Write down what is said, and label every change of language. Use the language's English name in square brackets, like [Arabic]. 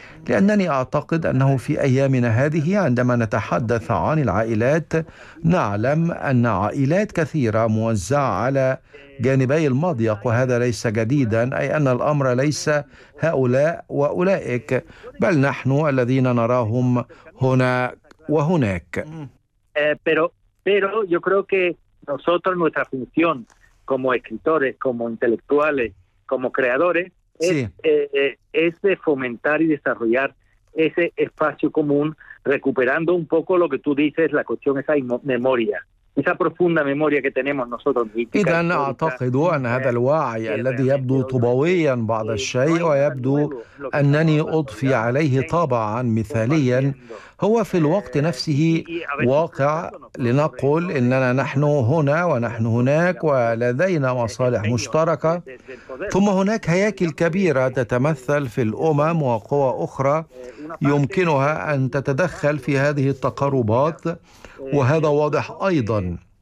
[Arabic] لأنني أعتقد أنه في أيامنا هذه عندما نتحدث عن العائلات نعلم أن عائلات كثيرة موزعة على جانبي المضيق، وهذا ليس جديدا، أي أن الأمر ليس هؤلاء وأولئك، بل نحن الذين نراهم هنا وهناك. [Spanish] pero yo creo que nosotros nuestra función como escritores como intelectuales como creadores es de fomentar y desarrollar ese espacio común recuperando un poco lo que tú dices la cuestión esa memoria esa profunda memoria que tenemos nosotros. [Arabic] إذا أعتقد أن هذا الوعي الذي يبدو طبويا بعض الشيء ويبدو أنني أضفي عليه طابعا مثاليا هو في الوقت نفسه واقع، لنقول إننا نحن هنا ونحن هناك ولدينا مصالح مشتركة، ثم هناك هياكل كبيرة تتمثل في الأمم وقوى أخرى يمكنها أن تتدخل في هذه التقاربات، وهذا واضح أيضا،